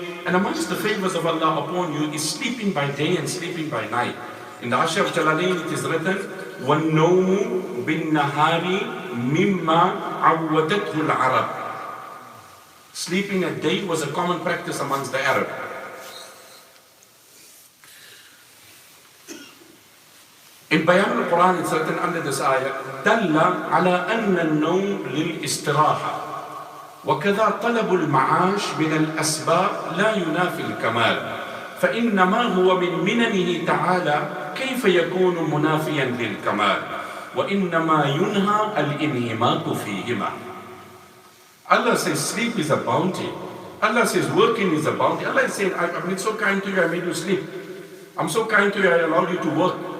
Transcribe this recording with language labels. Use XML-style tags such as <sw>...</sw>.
<en>And amongst the favors of Allah upon you is sleeping by day and sleeping by night. In the Ashar of Jalalain it is written,</en> <ar>وَالنَّوْمُ بِالنَّهَارِ مِمَّا عَوَّدَتْهُ الْعَرَبِ.</ar> <en>Sleeping at day was a common practice amongst the Arab. In Bayan al-Quran it's written under this ayah,</en> <ar>دَلَّ عَلَىٰ أَنَّ النَّوْمِ لِلْإِسْتِرَاحَةِ وَكَذَا طَلَبُ الْمَعَاشِ مِنَ الْأَسْبَابِ لَا يُنَافِي الْكَمَالِ فإنما هو من مننه تعالى كيف يكون منافيا للكمال وإنما ينهى الانهماك فيهما.</ar> <en>Allah says sleep is a bounty. Allah says working is a bounty. Allah is saying, I've been so kind to you, I made you sleep. I'm so kind to you, I allowed you to work.</en>